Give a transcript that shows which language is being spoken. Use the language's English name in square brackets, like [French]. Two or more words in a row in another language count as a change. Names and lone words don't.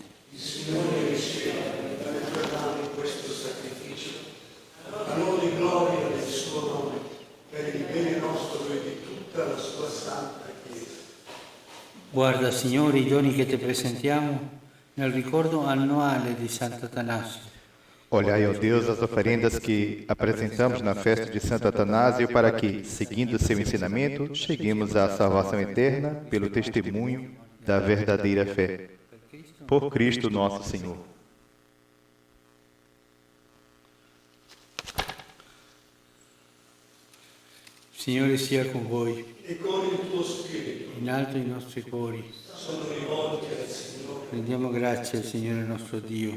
[Italian] Il Signore riceva in questo sacrificio onore e gloria del suo nome, per il bene nostro e di tutta la sua santa Chiesa. Guarda, Signore, i doni che ti presentiamo nel ricordo annuale di Sant'Atanasio. [Portuguese] Olhai, ó Deus, as oferendas que apresentamos na festa de Santo Atanásio para que, seguindo seu ensinamento, cheguemos à salvação eterna pelo testemunho da verdadeira fé. Por Cristo nosso Senhor. [Italian] Signore sia con voi. E con il tuo spirito In alto i nostri cuori. sono rivolti al Signore. Rendiamo grazie al Signore nostro Dio.